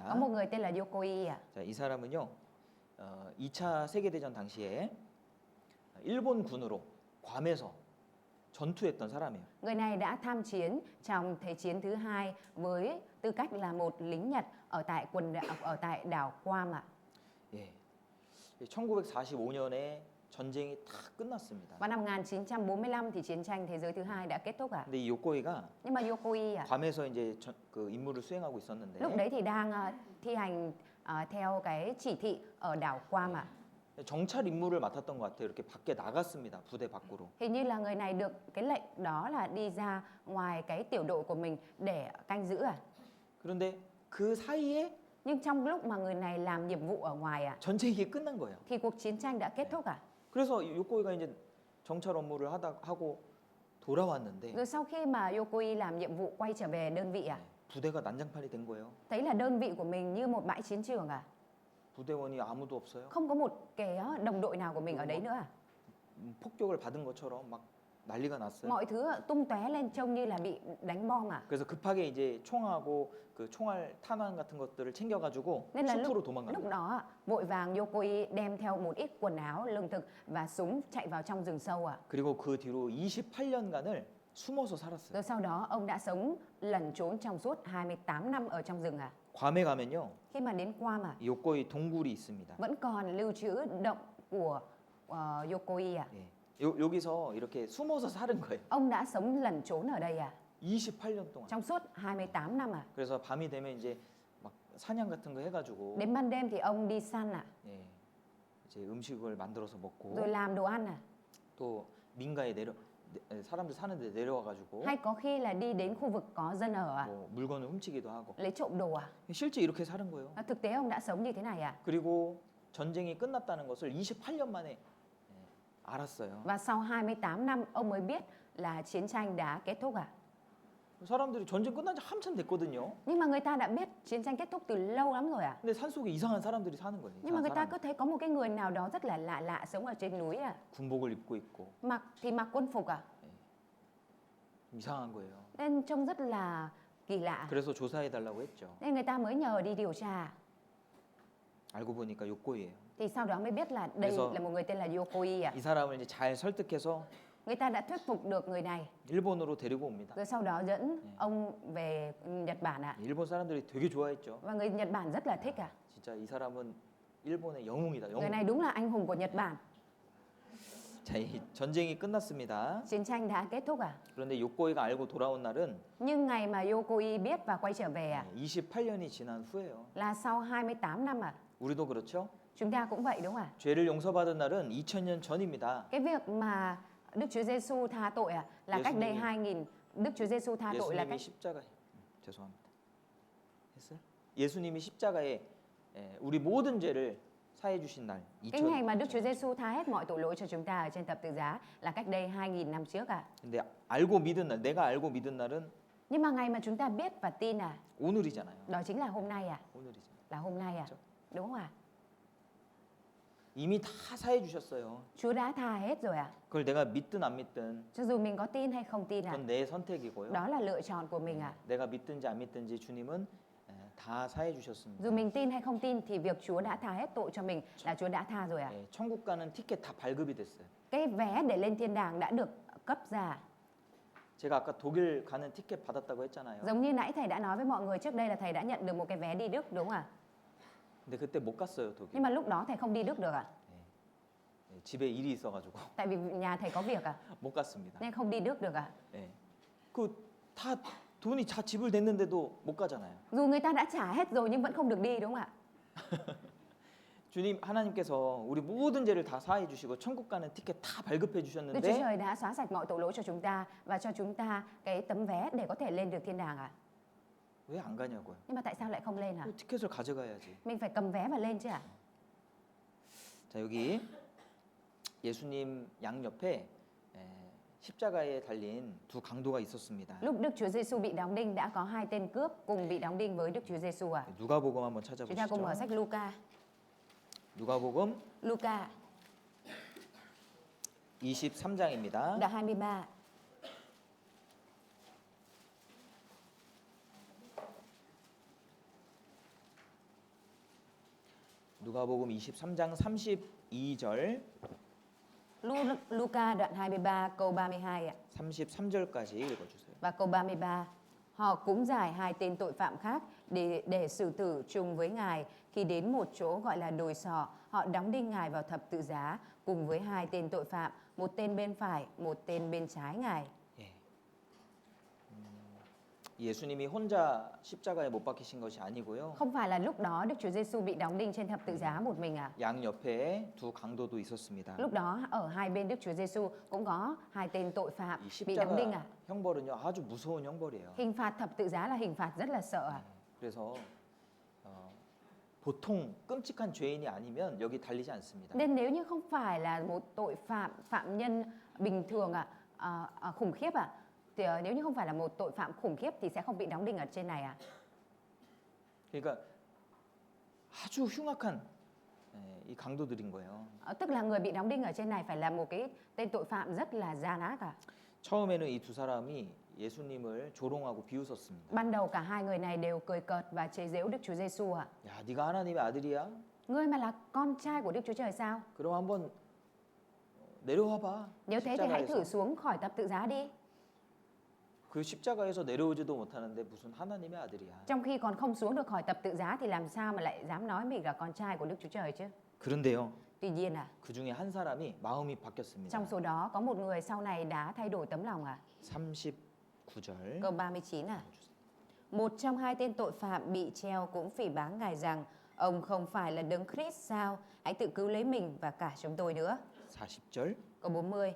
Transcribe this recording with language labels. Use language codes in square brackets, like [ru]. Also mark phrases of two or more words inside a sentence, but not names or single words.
[vi] Có một người tên là Yokoi à? [ko] 자, 이 사람은요, 2차 세계대전 당시에 일본 군으로 괌에서 전투했던 사람이에요. [vi] Người này đã tham chiến trong Thế chiến thứ hai với tư cách là một lính Nhật ở tại đảo Guam ạ. [ko] 예, 1945년에 전쟁이 다 끝났습니다. [vi] Vào năm 1945 thì chiến tranh thế giới thứ hai đã kết thúc ạ. [ko] 근데 이 요꼬이가 [vi] Nhưng mà Yokoi ạ, [ko] 괌에서 이제 그 임무를 수행하고 있었는데 [vi] lúc đấy thì đang thi hành theo cái chỉ thị ở đảo Guam ạ. [ko] 정찰 임무를 맡았던 것 같아요. 이렇게 밖에 나갔습니다. 부대 밖으로. [vi] Hình như là người này được cái lệnh đó là đi ra ngoài cái tiểu đội của mình để canh giữ à. [ko] 그런데 그 사이에 [vi] Nhưng trong lúc mà người này làm nhiệm vụ ở ngoài à, [ko] 전쟁이 끝난 거예요. [vi] thì cuộc chiến tranh đã kết thúc à. [ko] 그래서 요코이가 이제 정찰 업무를 하고 돌아왔는데 [vi] Rồi sau khi mà Yokoi làm nhiệm vụ quay trở về đơn vị à, [ko] 부대가 난장판이 된 거예요. [vi] thấy là đơn vị của mình như một bãi chiến trường à, [ko] 부대원이 아무도 없어요. [vi] không có một cái đồng đội nào của mình ở đấy nữa à. [ko] 폭격을 받은 것처럼 막 난리가 났어요. [vi] Mọi thứ tung tóe lên trông như là bị đánh bom à. [ko] 그래서 급하게 이제 총하고 그 총알 탄환 같은 것들을 챙겨가지고 [vi] Nên là [ko] 숲으로 [vi] lúc [ko] 도망갑니다. [vi] đó vội vàng Yokoi đem theo một ít quần áo, lương thực và súng chạy vào trong rừng sâu à. [ko] 그리고 그 뒤로 28년간을 숨어서 살았어요. [vi] Rồi sau đó ông đã sống lẩn trốn trong suốt 28 năm ở trong rừng à. [ko] 괌에 가면요, [vi] Khi mà đến Guam à, [ko] 요코이 동굴이 있습니다. [vi] vẫn còn lưu trữ động của Yokoi à. [ko] 예. 여기서 이렇게 숨어서 사는 거예요. [vi] Ông đã sống lẩn trốn ở đây à, [ko] 28년 동안. [vi] trong suốt 28 năm à. [ko] 그래서 밤이 되면 이제 막 사냥 같은 거 해가지고 [vi] Đến ban đêm thì ông đi săn à, [ko] 예, 이제 음식을 만들어서 먹고 [vi] rồi làm đồ ăn à, [ko] 또 민가에 사람들 사는 데 내려와가지고 [vi] hay có khi là đi đến khu vực có dân ở à, [ko] 뭐 물건을 훔치기도 하고 [vi] lấy trộm đồ à. [ko] 실제 이렇게 사는 거예요. [vi] Thực tế ông đã sống như thế này à. [ko] 그리고 전쟁이 끝났다는 것을 28년 만에 알았어요. [vi] Và sau 28 năm ông mới biết là chiến tranh đã kết thúc à. [ko] 사람들이 전쟁 끝난 지 한참 됐거든요. [vi] Nhưng mà người ta đã biết chiến tranh kết thúc từ lâu lắm rồi à. [ko] 근데 산속에 이상한 사람들이 사는 거예요. [vi] Nhưng mà [ko] 이상한 [vi] người ta [ko] 사람. [vi] cứ thấy có một cái người nào đó rất là lạ lạ sống ở trên núi à. [ko] 군복을 입고 있고 [vi] Mặc thì mặc quân phục à. [ko] 이상한 거예요. [vi] Nên trông rất là kỳ lạ. [ko] 그래서 조사해 달라고 했죠. [vi] Nên người ta mới nhờ đi điều tra. [ko] 알고 보니까 요코이예요. [vi] Thì sau đó mới biết là đây [ko] 그래서 [vi] là một người tên là Yokoi à. [ko] 이 사람을 이제 잘 설득해서 [vi] Người ta đã thuyết phục được người này. [ko] 일본으로 데리고 옵니다. [vi] Rồi sau đó dẫn ông về Nhật Bản ạ. [ko] 일본 사람들이 되게 좋아했죠. [vi] Và người Nhật Bản rất là thích à. [ko] 진짜 이 사람은 일본의 영웅이다. [vi] Người [ko] 영웅. [vi] này đúng là anh hùng của Nhật Bản. [ko] 자, 이 전쟁이 끝났습니다. [vi] Chiến tranh đã kết thúc à. [ko] 그런데 요코이가 알고 돌아온 날은 [vi] Nhưng ngày mà Yokoi biết và quay trở về à, [ko] 28년이 지난 후예요. [vi] là sau 28 năm à. [ko] 우리도 그렇죠? [vi] Chúng ta cũng vậy đúng không ạ? [ko] 죄를 용서받은 날은 2000년 전입니다. [vi] Cái việc mà Đức Chúa Giêsu tha tội là cách đây [ko] 예수님이- [vi] 2000. Đức Chúa Giêsu tha tội là [ko] 예수님이 [vi] cách [ko] 십자가에 죄송합니다. 했어요? 예수님이 십자가에 우리 모든 죄를 사해 주신 날 [vi] cái ngày mà Đức 2000. Chúa Giêsu tha hết mọi tội lỗi cho chúng ta ở trên thập tự giá là cách đây 2000 năm trước à. [ko] 근데 알고 믿은 날, 내가 알고 믿은 날은 [vi] Nhưng mà ngày mà chúng ta biết và tin [ko] 오늘이잖아요. [vi] đó chính là hôm nay à, [ko] 오늘이잖아요. [vi] là hôm nay à. [ko] 그렇죠? [vi] Đúng không ạ? [ko] 이미 다 사해 주셨어요. [vi] Chúa đã tha hết rồi à. [ko] 그걸 내가 믿든 안 믿든 [vi] Cho dù mình có tin hay không tin à, [ko] 그건 내 선택이고요. [vi] đó là lựa chọn của mình à. [ko] 내가 믿든지 안 믿든지 주님은 다 사해 주셨습니다. [vi] Dù mình tin hay không tin thì việc Chúa đã tha hết tội cho mình là Chúa đã tha rồi à. [ko] 천국 가는 티켓 다 발급이 됐어요. [vi] Cái vé để lên thiên đàng đã được cấp ra. [ko] 제가 아까 독일 가는 티켓 받았다고 했잖아요. [vi] Giống như nãy thầy đã nói với mọi người trước đây là thầy đã nhận được một cái vé đi Đức đúng không ạ? [ko] 근데 그때 못 갔어요, 독일. [vi] Nhưng mà lúc đó thầy không đi Đức được ạ. [ko] 집에 일이 있어가지고 [vi] Tại vì nhà thầy có việc [ko] 못 갔습니다. [vi] nên không đi Đức được ạ. [ko] 그다 돈이 다 지불됐는데도 못 가잖아요. [vi] Dù người ta đã trả hết rồi nhưng vẫn không được đi đúng không ạ? [ko] 주님 하나님께서 우리 모든 죄를 다 사해 주시고 천국 가는 티켓 다 발급해 [vi] Đức Chúa [ko] 주셨는데 [vi] Trời đã xóa sạch mọi tội lỗi cho chúng ta và cho chúng ta cái tấm vé để có thể lên được thiên đàng ạ. [ko] 왜 안 가냐고요? [vi] Nhưng mà tại sao lại không lên ạ? [ko] 그 티켓을 가져가야지. [vi] Mình phải cầm vé và lên chứ ạ? [ko] 자, 여기 예수님 양 옆에 십자가에 달린 두 강도가 있었습니다. [vi] Lúc Đức Chúa Giêsu bị đóng đinh đã có hai tên cướp cùng bị đóng đinh với Đức Chúa Giêsu ạ. [ko] 누가복음 한번 [vi] Chúng ta cùng mở [ko] 찾아보시죠. [vi] sách Luca. [ko] 누가복음 [vi] Luca [ko] 23장입니다. [vi] đoạn 23. [ko] 누가복음 23장 32절 [vi] Luca đoạn 23 câu 32 ạ. [ko] 33절까지 읽어주세요. [vi] Và câu 33, họ cũng giải hai tên tội phạm khác để xử tử chung với Ngài. Khi đến một chỗ gọi là đồi sọ, họ đóng đinh Ngài vào thập tự giá cùng với hai tên tội phạm, một tên bên phải, một tên bên trái Ngài. [ko] 예. 예수님이 혼자 십자가에 못 박히신 것이 아니고요. [vi] Không phải là lúc đó Đức Chúa Giêsu bị đóng đinh trên thập tự giá một mình à? [ko] 양 옆에 두 강도도 있었습니다. [vi] Lúc đó ở hai bên Đức Chúa Giêsu cũng có hai tên tội phạm [ko] 이 [vi] bị đóng đinh à? [ko] 십자가 형벌은요 아주 무서운 형벌이에요. [vi] Hình phạt thập tự giá là hình phạt rất là sợ à? [ko] 그래서 보통 끔찍한 죄인이 아니면 여기 달리지 않습니다. [vi] Nên nếu như không phải là một tội phạm nhân bình thường khủng khiếp thì nếu như không phải là một tội phạm khủng khiếp thì sẽ không bị đóng đinh ở trên này à? [ko] 그러니까 아주 흉악한 이 강도들인 거예요. [vi] Tức là người bị đóng đinh ở trên này phải là một cái tên tội phạm rất là gian ác à? [ko] 처음에는 이 두 사람이 예수님을 조롱하고 비웃었습니다. [vi] Ban đầu cả hai người này đều cười cợt và chế giễu Đức Chúa Giêsu à? [ko] 야, 네가 하나님의 아들이야? [vi] Ngươi mà là con trai của Đức Chúa Trời sao? [ko] 그럼 한번 내려와 봐. [vi] Nếu thế thì hãy thử [ko] 십자가에서. [vi] xuống khỏi thập tự giá đi. [ko] 그 십자가에서 내려오지도 못하는데 무슨 하나님의 아들이야. [vi] Trong khi còn không xuống được khỏi thập tự giá thì làm sao mà lại dám nói mình là con trai của Đức Chúa Trời chứ? [ko] 그런데요. [vi] Tuy nhiên [ko] 그 중에 한 사람이 마음이 바뀌었습니다. [vi] trong số đó có một người sau này đã thay đổi tấm lòng à? [ko] 39절. [vi] Câu 39 à? Một trong hai tên tội phạm bị treo cũng phỉ báng Ngài rằng ông không phải là Đấng Christ sao? Hãy tự cứu lấy mình và cả chúng tôi nữa. [ko] 40절. [vi] Câu 40.